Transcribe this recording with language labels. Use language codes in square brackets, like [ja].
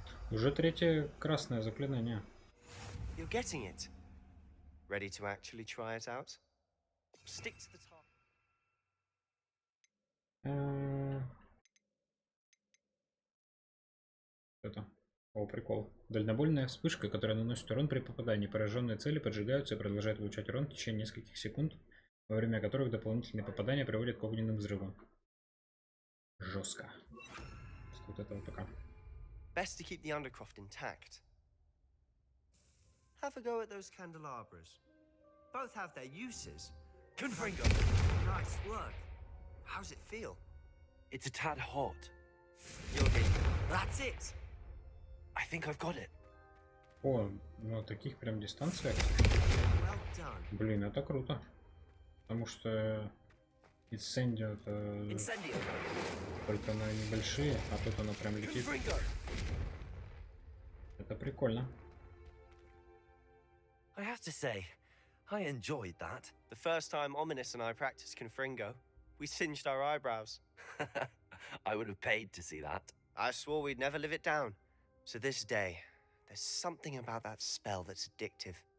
[ru] Уже третье красное заклинание. [en] You're getting it. Ready to actually try it out? Stick to the target. [ru] Это. О, прикол. Дальнобойная вспышка, которая наносит урон при попадании. Пораженные цели поджигаются и продолжают получать урон в течение нескольких секунд, во время которых дополнительные попадания приводят к огненным взрывам. Жестко. Вот этого пока. [en] Best to keep the undercroft intact. Have a go at those candelabras. Both have their uses. Confringo. Nice work. How's it feel? It's a tad hot. You're getting it. That's it. I think I've got it. [ru] О, ну таких прям дистанциях. [en] Well done. [ru] Блин, это круто. Потому что Incendio это только на небольшие, а тут оно прям летит. Это прикольно. [en] I have to say, I enjoyed that. The first time Ominous and I practiced Confringo, we singed our eyebrows. I would have paid to see that. I swore we'd never live it down. To this day, there's something about that spell that's addictive.